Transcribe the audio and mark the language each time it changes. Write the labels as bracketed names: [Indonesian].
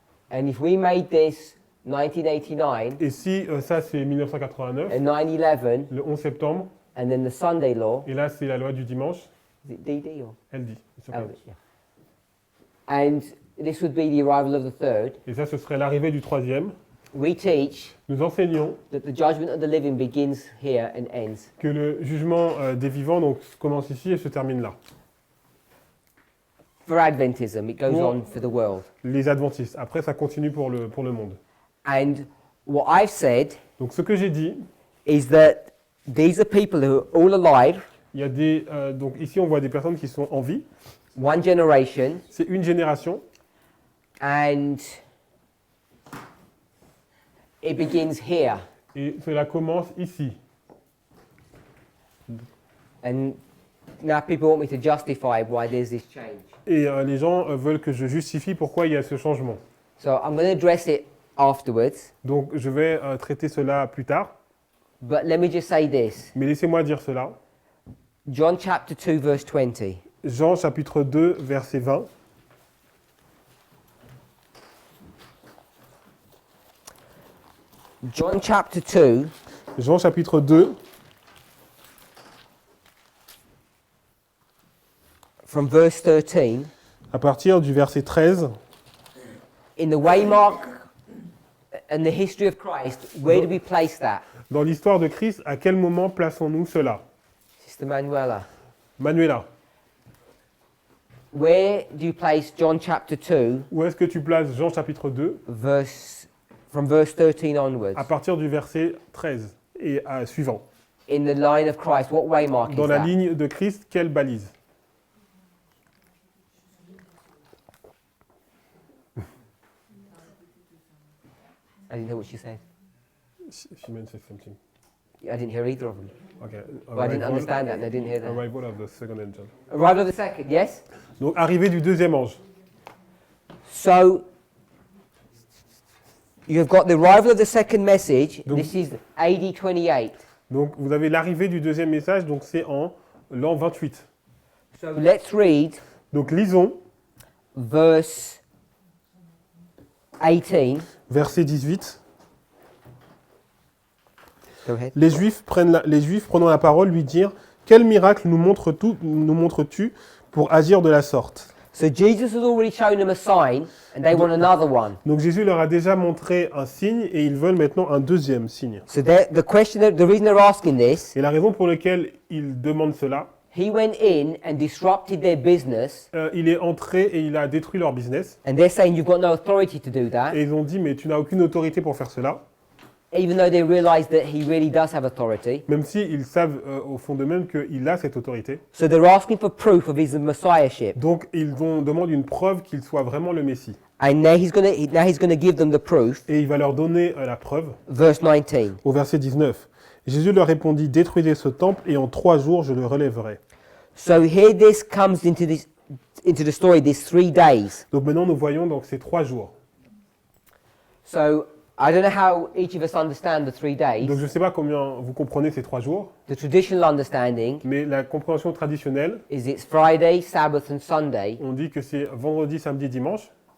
[English] And if we made this 1989 [French] Et si ça c'est 1989, [English] and 9/11 [French] le 11 septembre, [English] and then the Sunday law, [French] et là c'est la loi du dimanche, [English] Is it DD or? [French] Elle dit. [English] It's okay. Oh, yeah. And this would be the arrival of the third. [French] Et ça, ce serait l'arrivée du troisième. [English] We teach [French] Nous enseignons [English] that the judgment of the living begins here and ends. [French] que le jugement des vivants donc, commence ici et se termine là. [English] For Adventism, it goes Well- on for the world. [French] Les adventistes. Après, ça continue pour le monde. [English] And what I've said [French] Donc, ce que j'ai dit, [English] is that these are people who are all alive, [French] il y a des. Donc, ici, on voit des personnes qui sont en vie. [English] one generation, [French] C'est une génération. [English] and it begins here. [French] Et cela commence ici. [English] And now people want me to justify why there's this change. [French] Et les gens veulent que je justifie pourquoi il y a ce changement. [English] So I'm going to address it afterwards, [French] Donc, je vais traiter cela plus tard. [English] but let me just say this. [French] Mais laissez-moi dire cela. [English] John chapter 2 verse 20. [French] Jean chapitre 2, verset 20. [English] John chapter 2 [French] Jean chapitre 2, [English] from verse 13. [French] à partir du verset 13. [English] In the waymark and the history of Christ, where do we place that? [French] Dans l'histoire de Christ, à quel moment plaçons-nous cela? [English] Sister Manuela. [French] Manuela, [English] Where do you place John chapter 2 [French] où est-ce que tu places Jean chapitre 2 [English] from verse 13 onwards? [French] à partir du verset 13 et suivant? [English] In the line of Christ, what waymark [French] Dans [English] is [French] la [English] that? [French] ligne de Christ, quelle balise? [English] I didn't hear what she said. She mentioned something. I didn't hear either of them. Okay. Well, I didn't understand that and I didn't hear that. Arrival of the second angel. Arrival of the second, yes? [French] Donc, arrivée du deuxième ange. [English] So, you've got the arrival of the second message. [French] Donc- [English] This is AD 28. [French] Donc, vous avez l'arrivée du deuxième message, donc c'est en l'an 28. [English] So, let's read [French] Donc, lisons [English] verse 18. [French] verset 18. [English] Go ahead. [French] Les Juifs prenant la parole lui dirent « Quel miracle nous montres-tu pour agir de la sorte ?» [English] So, Jesus has already shown them a sign and they want another one. [French] Donc Jésus leur a déjà montré un signe et ils veulent maintenant un deuxième signe. [English] So, the reason they're asking this, [French] Et la raison pour laquelle ils demandent cela, [English] he went in and disrupted their business, [French] il est entré et il a détruit leur business. [English] and they're saying you've got no authority to do that, [French] Et ils ont dit « Mais tu n'as aucune autorité pour faire cela », [English] even though they realize that he really does have authority. [French] même s'ils savent au fond d'eux-mêmes qu'il a cette autorité. [English] So they're asking for proof of his messiahship, [French] Donc ils demandent une preuve qu'il soit vraiment le Messie. [English] and now he's going to give them the proof. [French] Et il va leur donner la preuve [English] Verse 19. [French] au verset 19. Jésus leur répondit « Détruisez ce temple et en 3 jours je le relèverai. » [English] So here this comes into the story. These 3 days. [French] Donc maintenant nous voyons donc ces 3 jours. [English] So I don't know how each of us understand the 3 days. [French] Donc je ne sais pas combien vous comprenez ces 3 jours, [English] The traditional understanding [French] mais la compréhension traditionnelle, [English] is it's Friday, Sabbath, and Sunday [French] on dit que c'est vendredi, samedi, dimanche,